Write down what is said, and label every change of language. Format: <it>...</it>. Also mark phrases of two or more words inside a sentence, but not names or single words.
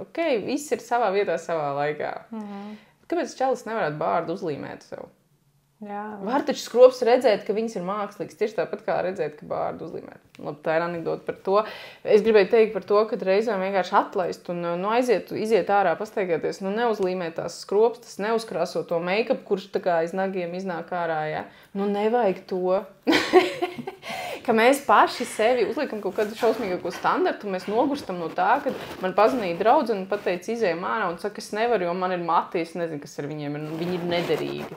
<lv>Ok, viss ir savā vietā, savā laikā. Kāpēc čalis nevarētu bārdu uzlīmēt sev? Var taču skrops redzēt, ka viņas ir mākslīgas. Tieši tāpat kā redzēt, ka bārdu uzlīmēt. Labi, tā ir anekdota par to. Es gribēju teikt par to, ka reizēm vienkārši atlaist un iziet ārā, pastaigāties, neuzlīmēt tās skropstas, neuzkrāso to make-up, kurš tā kā aiz nagiem iznāk ārā, ja. Nevajag to. Ka mēs paši sevi uzliekam kaut kādu šausmīgāko standartu, mēs nogurstam no tā, kad man pazvanīja draudzene un pateica, izējam ārā un saka, es nevaru, jo man ir mati, es nezinu, kas ar viņiem ir, viņi ir nederīgi.</lv>